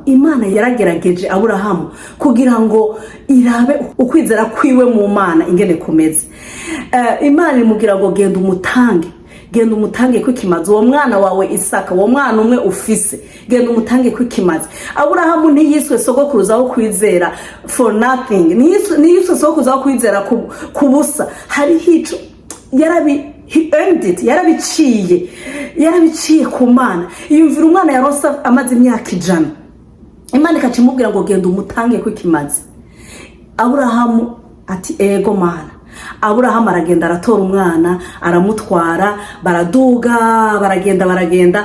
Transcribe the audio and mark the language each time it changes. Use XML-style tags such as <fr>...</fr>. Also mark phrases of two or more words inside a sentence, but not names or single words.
<rn>Imana yaragerageje Aburahamu kugira ngo irabe ukwizera kwiwe mu Mana ingene kumeze. Imana imubwira ngo genda umutange kw'ikimazi, uwo mwana wawe Isaka, uwo mwana umwe ufise, genda umutange kw'ikimazi. Aburahamu ntiyiswe sogokuruza wo kwizera</rn> <en>for nothing,</en> <rn>ntiyiswe sogokuruza wo kwizera kubusa. Hari hico</rn> <en>he earned it,</en> <rn>yarabiciye ku Mana. Yumvira umwana yarosa amaze imyaka 100, Imana ikacimubwira ngo genda umutange kw'ikimazi. Aburahamu ati ego Mana. Aburahamu aragenda aratora umwana, aramutwara, baraduga, baragenda.</rn>